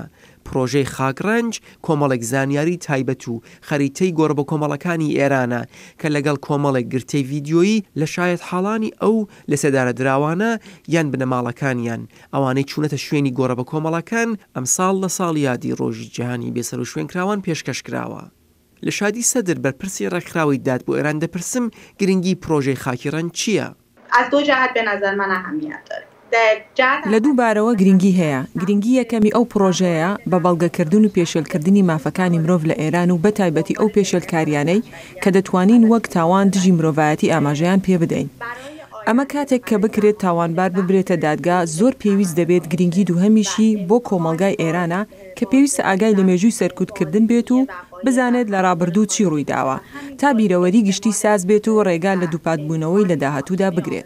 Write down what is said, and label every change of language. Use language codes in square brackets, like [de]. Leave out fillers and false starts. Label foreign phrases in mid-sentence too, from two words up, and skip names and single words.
[ckb] پرۆژەی خاگرنج کۆمەڵێک زانیاری تایبەت و خەریتەی گۆڕە بە کۆمەڵەکانی ئێرانە کە لەگەڵ کۆمەڵێک گرتەی ڤیدیۆیی لە شایەت حاڵانی ئەو لە سێدارە دراوانە یان بنەماڵەکانیان ئەوانەی چوونەتە شوێنی گۆڕە بە کۆمەڵەکان ئەمساڵ لە ساڵی یادی ڕۆژی جیهانی بێسەر و شوێنکراوان پێشکەش کراوە. لە شادی سەدر بەرپرسی ڕێکخراوی داد بۆ ئێران دەپرسم گرنگی پرۆژەی خاکیڕەنج چییە؟ [fa] از دو جهت به نظر من اهمیت داره. [ckb] لە دوو بارەوە گرنگی هەیە. گرنگی یەکەمی ئەو پرۆژەیە بە بەڵگەکردن و پێشێلکردنی مافەکانی مرۆڤ لە ئێران و بەتایبەتی ئەو پێشێلکاریانەی کە دەتوانین وەک تاوان دژی مرۆڤایەتی ئاماژەیان پێ بدەین. ئەمە کاتێک کە بکرێت تاوانبار ببرێتە دادگا زۆر پێویست دەبێت گرنگی دووهەمیشی بۆ کۆمەلگای ئێرانە کە پێویستە ئاگای لە مێژووی سەرکوتکردن بێت و بزانێت لە ڕابردوو چی ڕوویداوە تا بیرەوەری گشتی ساز بێت و ڕێگا لە دووپاتبوونەوەی لە داهاتوودا بگرێت.